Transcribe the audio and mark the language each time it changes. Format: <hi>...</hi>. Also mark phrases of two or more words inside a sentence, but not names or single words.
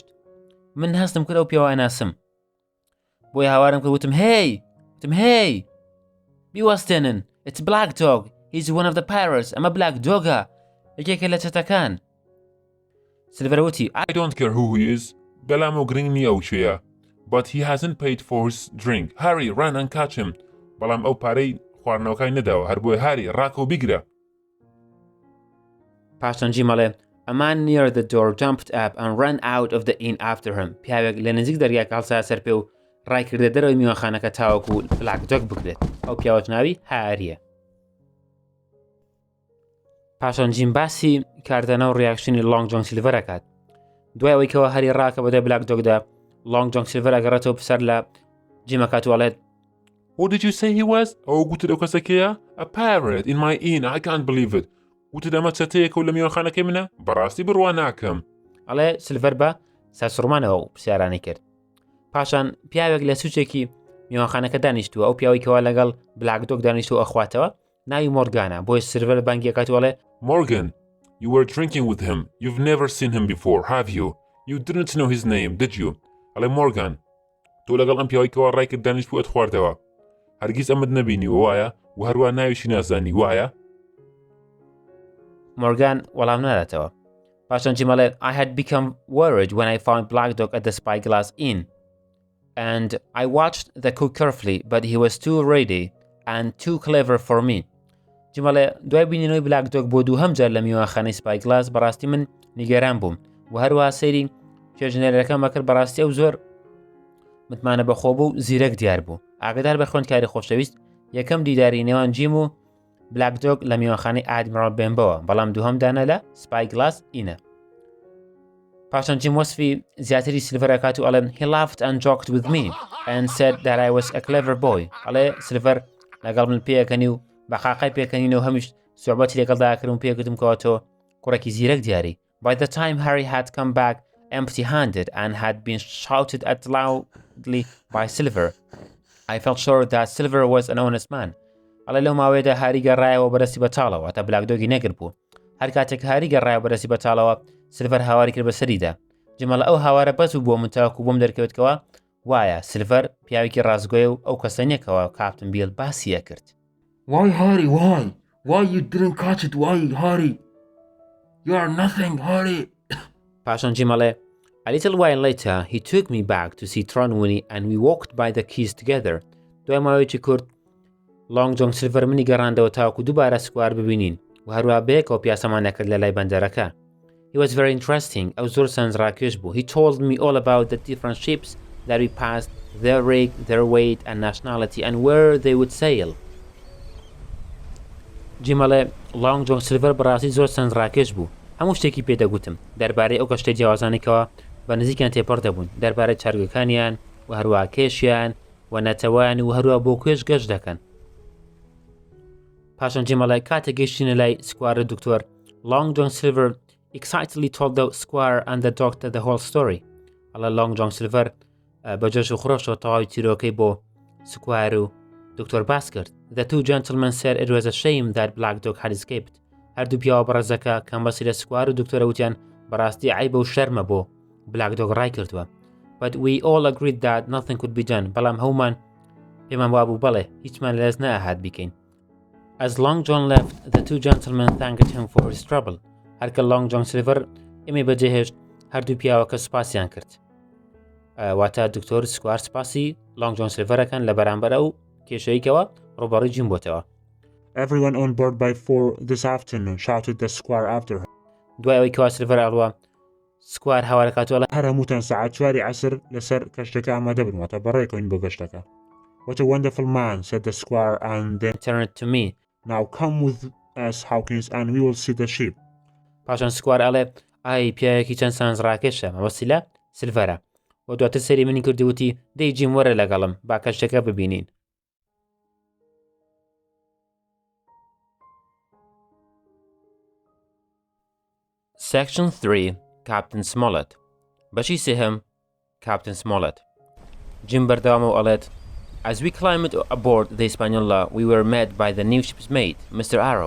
<ckb>من هەستم کرد ئەو پیاوە ئەناسم. بۆی هاوارم کرد وتم هێی بیوەستێنن.</ckb> <en>It's Black Dog. He's one of the pirates.</en> <ckb>ئەمە Black Dogە یەکێکە لە چەتەکان. سیلڤەر وتی</ckb> <en>I don't care who he is.</en> <ckb>بەلام و گرنگ نییە ئەو شوێیە.</ckb> <en>But he hasn't paid for his drink. Harry, run and catch him.</en> <ckb>بەڵام ئەو پارەی خواردنەوەکای نەداوە هەر بۆی هاری ڕاکە و بیگرە. پاشان جیمەڵێ</ckb> <en>A man near the door jumped up and ran out of the inn after him.</en> <ckb>پیاوێک لە نزیک دەریاکە هەڵسا سەر پێ و ڕایکردە دەرەوەی میوانخانەکە تاوەکو بلاک دۆگ بگرێت. ئەو پیاوەش ناوی هاریە. پاشان جیم باسی کاردانە و ڕیاکشنی لۆنگ جۆن سیلڤەرەکات. دوای ئەوەی کەەوە هەری ڕاکە بەدەی بلاک دۆگدا لۆنگ جۆن سیلڤەر ئەگەڕێتەوە پسەر لە جیمەکات وڵێت</ckb> <en>What did you say he was?</en> <ckb>ئەو گوتت ئەو کەسەکەیە؟</ckb> <en>A pirate in my inn. I can't believe it.</en> <ckb>گوتت ئەمە چەتەیەکە و لە میوانخانەکەی منە؟ بەڕاستی بڕوا ناکەم. ئەڵێ سیلڤەر بە سەرسوڕمانەوە و پرسیارانی کرد. پاشان پیاوێک لە سوچێکی میوانخانەکە دانیشتووە ئەو پیاوەی کەوا لەگەڵ بلاک دۆگ دانیشتووە ئەخواتەوە ناوی مۆرگانە بۆی سیلڤەر بانگیەکات وڵێ</ckb> <en>Morgan, you were drinking with him. You've never seen him before, have you? You didn't know his name, did you?</en> <ckb>ئەڵێ مۆرگان تۆ لەگەڵ ئەم پیاوەی کەوا ڕای کرد دانیشتبوو ئەت خواردەوە هەرگیز ئەمەت نەبینی وایە و هەروە ناویشی نازانی وایە؟ مۆرگان وەڵام ناداتەوە. پاشان جیمەڵێ</ckb> <en>I had become worried when I found Black Dog at the Spyglass Inn. And I watched the cook carefully, but he was too ready and too clever for me.</en> <ckb>جیمەڵێ دوای بینینەوەی بلاک دۆگ بۆ دووهەم جار لە میوانخانەی سپایگلاس بەڕاستی من نیگەران بووم و هەروە سەیری توێژنەرەکەم بەکرد بەڕاستی ئەو زۆر متمانە بەخۆ بوو و زیرەک دیار بوو. ئاگدار بە خوێندکاری خۆشەویست یەکەم دیداری نێوان جیم و بلاک دۆگ لە میوانخانەی ئادمیرال بێنبەوە بەڵام دووهەم دانە لە سپایگلاس ئینە. پاشان جیم وەسفی زیاتری سیلڤەرەکات و ئەڵێن</ckb> <en>He laughed and joked with me and said that I was a clever boy.</en> <ckb>ئەڵێ سیلڤەر لەگەڵ من پێەکەنی و بە قاقای پێکەنینەوە هەمیش سوحبەتی لەگەڵداکردم و پێکوتم کەوە تۆ کوڕێکی زیرەک دیاری.</ckb> <en>By the time Harry had come back empty-handed and had been shouted at loudly by Silver, I felt sure that Silver was an honest man.</en> <ckb>ئەڵێ لەو ماوەیەدا هاری گەڕایەوە بەدەستی بەتاڵەوە تا بلاک دۆگی نەگر بوو. هەر کاتێک هاری گەڕایەوە بەدەستی بەتاڵەوە سیلڤەر هاواری کرد بەسەریدا. جمەڵە ئەو هاوارە بەس بوو بۆ من تاوەکو بۆم دەرکەوێتکەوە وایە سیلڤەر پیاوێکی ڕازگۆیە و ئەو کەسە نیەکەوە کاپتن بیل باسیە کرد.</ckb> <en>Why, Harry, why? Why you didn't catch it? Why, Harry? You are nothing, Harry.</en> <ckb>پاشان جیمەڵێ</ckb> <en>A little while later, he took me back to see Tronwini and we walked by the quays together.</en> <ckb>دوای ماوەیەکی کورت لۆنگ جۆن سیلڤەر منی گەڕاندەوە تاوەکو دووبارە سکوار ببینین و هەروە بەیەکەوە پیاسەمان نەکرد لە لای بەندەرەکە.</ckb> <en>He was very interesting.</en> <ckb>ئەو زۆر سەنجڕاکێش بوو.</ckb> <en>He told me all about the different ships that we passed, their rig, their weight and nationality and where they would sail.</en> <ckb>جیمەڵێ لانگ جۆن سیلڤەر بەڕاستی زۆر سەنجڕاکێش بوو هەموو شتێکی پێدەگوتم دەربارەی ئەو گەشتەی جیاوازانێکەوە بە نزیکیان تێپەڕ دەبوون دەربارەی چارگەکانیان و هەروە کێشیان و نەتەوەیان و هەروە بۆ کوێش گەشت دەکەن پاشان جیمەڵێ کاتێک گەیشتینە لای سکوایەر دکتۆر لانگ جۆن سیلڤەر</ckb> <en>excitedly told the Squire and the doctor the whole story</en> <ckb>ئەڵە لانگ جۆن سیلڤەر بە جۆش و خڕۆشەوە تەواوی تیرۆکەی بۆ سکوایەر و دکتۆر باس کرد.</ckb> <en>The two gentlemen said it was a shame that Black Dog had escaped.</en> <ckb>هەردوو پیاوە بەڕێزەکە کەم بەسی لە سکوایەر و دکتۆرە وتیان بەڕاستی عیبە و شەرمە بۆ Black Dog ڕای کردووە.</ckb> <en>But we all agreed that nothing could be done.</en> <ckb>بەڵام هەومان پێمان وابوو بەڵێ هیچمان لەدەست نەئەهات بکەین.</ckb> <en>As Long John left, the two gentlemen thanked him for his trouble.</en> <ckb>هەرکە Long John Silver ئێمە بەجێهێشت هەردوو پیاوەکە سوپاسیان کرد. واتە دکتۆر سکوایەر سپاسی Long John Silverەکەن لە بەرامبەر ئەو کێشەیەکەوە ڕووبەڕووی جیم بۆتەوە.</ckb> <en>Everyone on board by 4 this afternoon, shouted the Squire after her.</en> <ckb>دوای ئەوەی کەوا سیلڤەر ئاڵوە سکوایەر هاوارەکاتوە لە هەر هەمووتان سەعات 4 عەسر لەسەر کەشتەکە ئامادە بن واتە بەڕێکەوەین بۆ گەشتەکە.</ckb> <en>What a wonderful man, said the Squire, and then turned to me. Now come with us, Hawkins, and we will see the ship.</en> <ckb>پاشان سکوایەر ئەڵێ ئای پیاوێکی چەند سانجڕاکێشە مەبەستی لە سیلڤەرە و دواتر سەری منی کردیوتی دەی جیم وەرە لەگەڵم با کەشتەکە ببینین.</ckb> <en>Section 3 Captain Smollett</en> <ckb>بەشی سێهەم Captain Smollett جیم بەردەوامەوە ئەڵێت</ckb> <en>As we climbed aboard the Hispaniola, we were met by the new ship's mate, Mr. Arrow.</en>